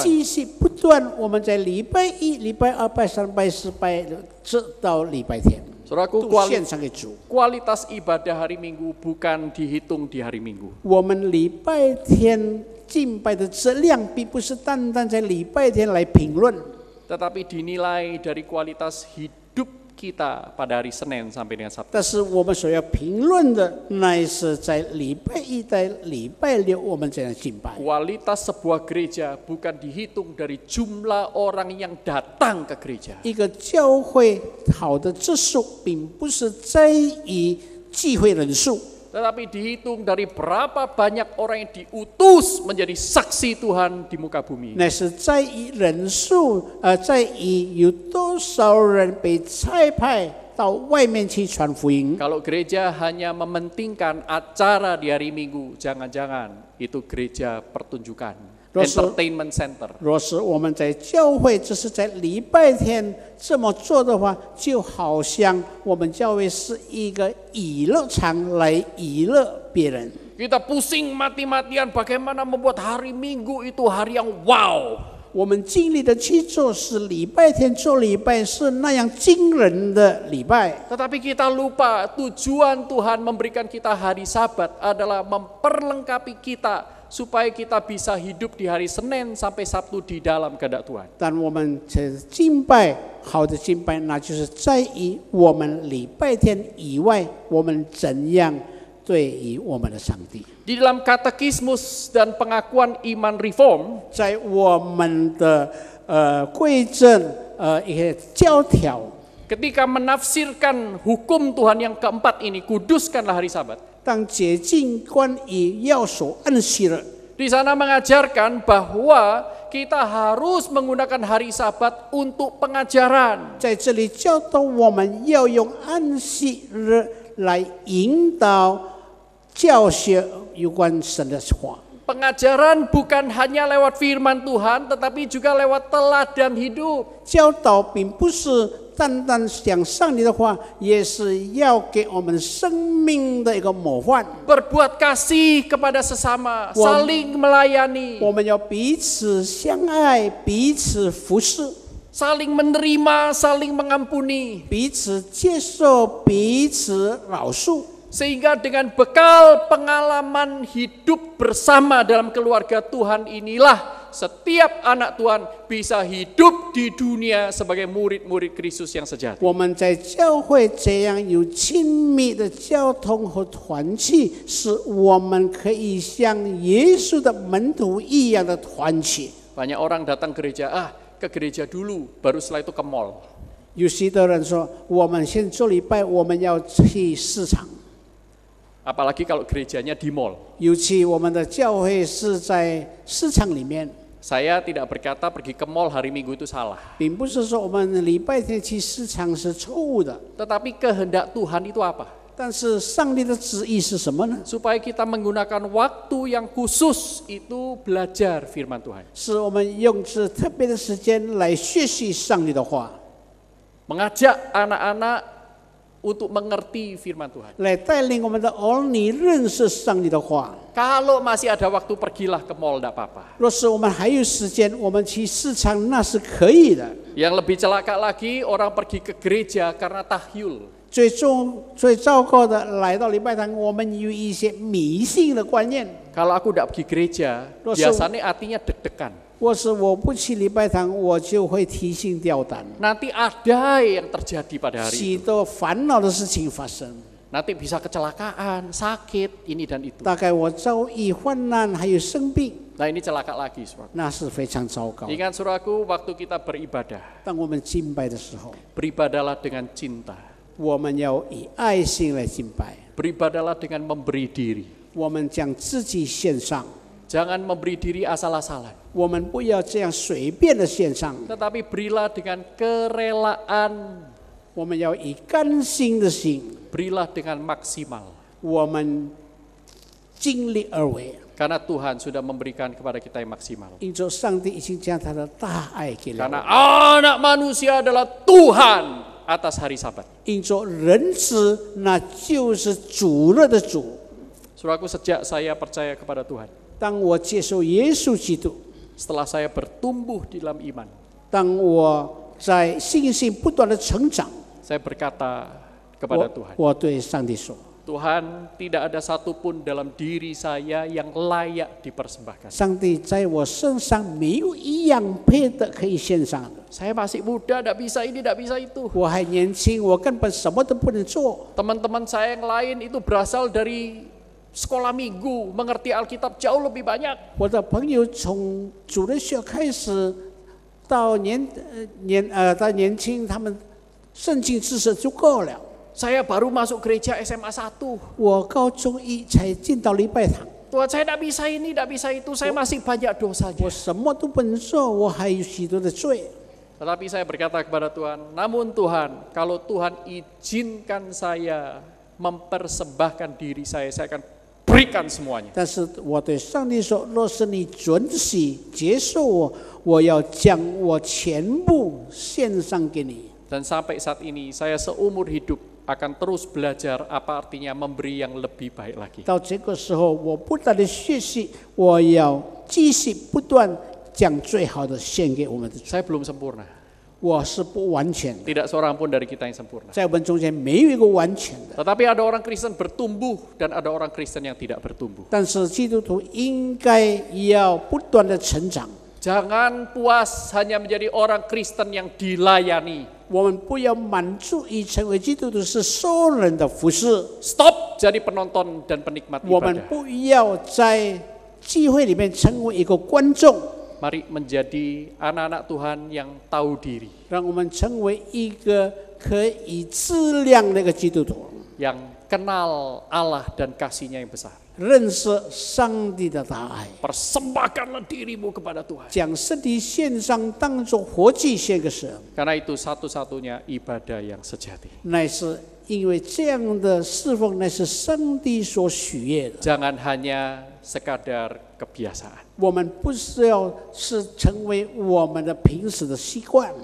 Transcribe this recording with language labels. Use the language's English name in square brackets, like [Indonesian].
[Chinese] 继续不断，我们在礼拜一、礼拜二、拜三、拜四、拜六，直到礼拜天， [Indonesian] Saudaraku, [Chinese] 都献上给主。 [Indonesian] kualitas ibadah hari Minggu bukan dihitung di hari Minggu. [Chinese] 我们礼拜天敬拜的质量，并不是单单在礼拜天来评论， [Indonesian] Tetapi dinilai dari kualitas hidup kita pada hari Senin sampai dengan Sabtu. [Chinese] 但是我们所要评论的，那是在礼拜一到礼拜六我们这样敬拜。 [Indonesian] Kualitas sebuah gereja bukan dihitung dari jumlah orang yang datang ke gereja. [Chinese] 一个教会好的质素，并不是在于聚会人数， [Indonesian] Tetapi dihitung dari berapa banyak orang yang diutus menjadi saksi Tuhan di muka bumi. [Chinese] 那是在于人数，在于有多少人被差派到外面去传福音。 [Indonesian] Kalau gereja hanya mementingkan acara di hari Minggu, jangan-jangan itu gereja pertunjukan, [English] entertainment center. [Chinese] 若是我们在教会只是在礼拜天这么做的话，就好像我们教会是一个娱乐场来娱乐别人。 [Indonesian] Kita pusing mati-matian bagaimana membuat hari Minggu itu hari yang wow. [Chinese] 我们尽力的去做，是礼拜天做礼拜是那样惊人的礼拜。 [Indonesian] Tetapi kita lupa tujuan Tuhan memberikan kita hari Sabat adalah memperlengkapi kita supaya kita bisa hidup di hari Senin sampai Sabtu di dalam kehendak Tuhan. [Chinese] 但我们这敬拜，好的敬拜，那就是在于我们礼拜天以外，我们怎样对于我们的上帝。 [Indonesian] Di dalam katekismus dan pengakuan iman reform, [Chinese] 在我们的规正一些教条， [Indonesian] ketika menafsirkan hukum Tuhan yang keempat ini, kuduskanlah hari Sabat. [Chinese] 当解禁关于要守安息日， [Indonesian] Di sana mengajarkan bahwa kita harus menggunakan hari Sabat untuk pengajaran. [Chinese] 在这里教导我们要用安息日来引导教学有关神的话。 [Indonesian] Pengajaran bukan hanya lewat firman Tuhan, tetapi juga lewat teladan hidup. [Chinese] 教导并不是单单讲上帝的话，也是要给我们生命的一个模范。 [Indonesian] Berbuat kasih kepada sesama, saling melayani, [Chinese] 我们要彼此相爱，彼此服侍， [Indonesian] saling menerima, saling mengampuni. [Chinese] 彼此接受，彼此饶恕。 [Indonesian] Sehingga dengan bekal pengalaman hidup bersama dalam keluarga Tuhan inilah setiap anak Tuhan bisa hidup di dunia sebagai murid-murid Kristus yang sejati. [Chinese] 我们在教会这样有亲密的交通和团契，使我们可以像耶稣的门徒一样的团契。 [Indonesian] Banyak orang datang gereja, ke gereja dulu, baru setelah itu ke mall. [Chinese] 有许多人说，我们先做礼拜，我们要去市场。 [Indonesian] Apalagi kalau gerejanya di mall. [Chinese] 尤其我们的教会是在市场里面， [Indonesian] Saya tidak berkata pergi ke mall hari Minggu itu salah. [Chinese] 并不是说我们礼拜天去市场是错误的， [Indonesian] Tetapi kehendak Tuhan itu apa? [Chinese] 但是上帝的旨意是什么呢？ [Indonesian] Supaya kita menggunakan waktu yang khusus itu belajar firman Tuhan. [Chinese] 是我们用这特别的时间来学习上帝的话， [Indonesian] Mengajak anak-anak untuk mengerti firman Tuhan. [Chinese] 来带领我们的儿女认识上帝的话。 [Indonesian] Kalau masih ada waktu, pergilah ke mall, tidak apa-apa. [Chinese] 若是我们还有时间，我们去市场那是可以的。 [Indonesian] Yang lebih celaka lagi, orang pergi ke gereja karena tahyul. [Chinese] 最糟糕的，来到礼拜堂，我们有一些迷信的观念。 [Indonesian] Kalau aku tidak pergi gereja, biasanya hatinya deg-degan. [Chinese] 或是我不去礼拜堂，我就会提心吊胆， [Indonesian] Nanti ada yang terjadi pada hari [Chinese] 许 [Indonesian] itu. [Chinese] 多烦恼的事情发生。 [Indonesian] Nanti bisa kecelakaan, sakit, ini dan itu. [Chinese] 大概我遭遇患难，还有生病， [Indonesian] Nah ini celaka lagi, saudara. [Chinese] 那是非常糟糕。 [Indonesian] Ingat saudaraku, waktu kita beribadah, [Chinese] 当我们敬拜的时候， [Indonesian] beribadahlah dengan cinta. [Chinese] 我们要以爱心来敬拜， [Indonesian] Beribadahlah dengan memberi diri. [Chinese] 我们将自己献上， [Indonesian] Jangan memberi diri asal-asalan. [Chinese] 我们不要这样随便的献上， [Indonesian] Tetapi berilah dengan kerelaan. [Chinese] 我们要以甘心的心， [Indonesian] Berilah dengan maksimal. [Chinese] 我们尽力而为。 [Indonesian] Karena Tuhan sudah memberikan kepada kita yang maksimal. [Chinese] 因着上帝已经将他的大爱给了我 [Indonesian] Karena [Chinese] 们， [Indonesian] anak manusia adalah Tuhan atas hari Sabat. [Chinese] 因着人子，那就是主日的主。 [Indonesian] Saudaraku, sejak saya percaya kepada Tuhan, [Chinese] 当我接受耶稣基督， [Indonesian] setelah saya bertumbuh di dalam iman, [Chinese] 当我在信心不断的成长， [Indonesian] saya berkata kepada Tuhan, [Chinese] 我对上帝说： [Indonesian] Tuhan, tidak ada satupun dalam diri saya yang layak dipersembahkan. [Chinese] 上帝在我身上没有一样配的可以献上的。 [Indonesian] Saya masih muda, tidak bisa ini, tidak bisa itu. [Chinese] 我还年轻，我根本什么都不能做。 [Indonesian] Teman-teman saya yang lain itu berasal dari sekolah minggu, mengerti Alkitab jauh lebih banyak. [Chinese] 我的朋友从主日学开始到年轻，他们圣经知识就够了。 [Indonesian] Saya baru masuk gereja SMA 1. [Chinese] 我高中一才进到礼拜堂， [Indonesian] Tuhan, saya tidak bisa ini, tidak bisa itu. Saya masih banyak dosanya. [Chinese] 我什么都不能做，我还有许多的罪。 [Indonesian] Tetapi saya berkata kepada Tuhan, namun Tuhan, kalau Tuhan izinkan saya mempersembahkan diri saya akan berikan semuanya. [Chinese] 但是我对上帝说：若是你准许接受我，我要将我全部献上给你。 [Indonesian] Dan sampai saat ini saya seumur hidup akan terus belajar apa artinya memberi yang lebih baik lagi. [Chinese] 到这个时候，我不断的学习，我要继续不断将最好的献给我们的主。 [Indonesian] Saya belum sempurna. [Chinese] 我是不完全的， [Indonesian] Tidak seorang pun dari kita yang sempurna. [Chinese] 在我们中间没有一个完全的。 [Indonesian] Tetapi ada orang Kristen bertumbuh dan ada orang Kristen yang tidak bertumbuh. [Chinese] 但是基督徒应该要不断的成长。 [Indonesian] Jangan puas hanya menjadi orang Kristen yang dilayani. [Chinese] 我们不要满足于成为基督徒是受人的服侍， [Indonesian] Stop jadi penonton dan penikmat [Chinese] 我们 [Indonesian] ibadah. [Chinese] 不要在聚会里面成为一个观众， [Indonesian] Mari menjadi anak-anak Tuhan yang tahu diri, [Chinese] 让我们成为一个可以质量的一个基督徒， [Indonesian] yang kenal Allah dan kasih-Nya yang besar. [Chinese] 认识上帝的大爱， [Indonesian] Persembahkanlah dirimu kepada Tuhan. [Chinese] 将身体献上，当作活祭献给神。 [Indonesian] Karena itu satu-satunya ibadah yang sejati. [Chinese] 乃是因为这样的侍奉，乃是上帝所喜悦的。 [Indonesian] Jangan hanya sekadar kebiasaan. [Chinese] 我们不是要是成为我们的平时的习惯，